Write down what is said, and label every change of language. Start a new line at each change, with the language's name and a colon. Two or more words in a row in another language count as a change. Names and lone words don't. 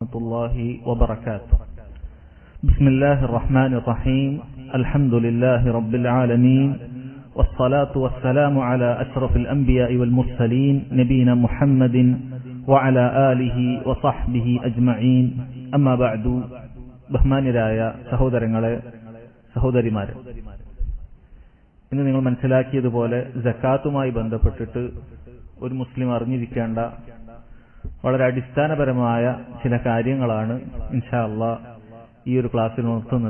Arabic: ورحمة الله وبركاته. بسم الله الرحمن الرحيم. الحمد لله رب العالمين، والصلاة والسلام على أشرف الأنبياء والمرسلين نبينا محمد وعلى آله وصحبه أجمعين. أما بعد.
Malayalam: ബഹുമാന്യരായ സഹോദരങ്ങളെ, സഹോദരിമാരെ, ഇന്ന് നിങ്ങൾ മനസ്സിലാക്കിയതുപോലെ സക്കാത്തുമായി ബന്ധപ്പെട്ടിട്ട് ഒരു മുസ്ലിം അറിഞ്ഞിരിക്കേണ്ട വളരെ അടിസ്ഥാനപരമായ ചില കാര്യങ്ങളാണ്
Arabic: إن شاء الله
Malayalam: ഈ ഒരു ക്ലാസ്സിൽ ഉണർത്തുന്നത്.